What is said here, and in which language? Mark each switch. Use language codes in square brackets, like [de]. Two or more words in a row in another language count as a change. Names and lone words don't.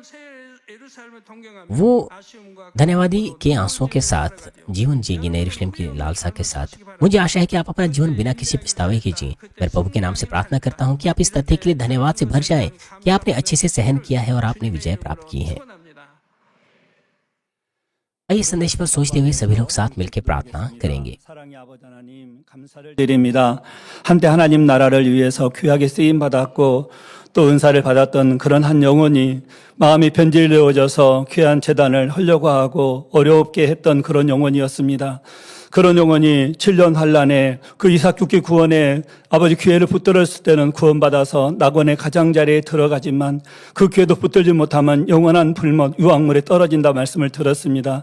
[hi] वो धन्यवादी के आंसुओं के साथ जीवन जिएगी, नई यरूशलेम की लालसा के साथ। मुझे आशा है कि आप अपना जीवन बिना किसी पछतावे के जिए। मैं प्रभु के नाम से प्रार्थना करता हूँ कि आप इस तथ्य के लिए धन्यवाद से भर जाएं कि आपने अच्छे से सहन किया है और आपने विजय प्राप्त की है। इस संदेश पर सोचते हुए सभी लोग साथ मिलकर प्रार्थना करेंगे। [ko] 사랑의 아버지 하나님 감사를 드립니다. 한때 하나님 나라를 위해서 귀하게 쓰임 받았고 또 은사를 받았던 그런 한 영혼이 마음이 변질되어져서 귀한 재단을 하려고 하고 어렵게 했던 그런 영혼이었습니다. 그런 영혼이 7년 환란에 그 이삭 죽기 구원에 아버지 기회를 붙들었을 때는 구원받아서 낙원의 가장자리에 들어가지만 그 기회도 붙들지 못하면 영원한 불못 유황물에 떨어진다 말씀을 들었습니다.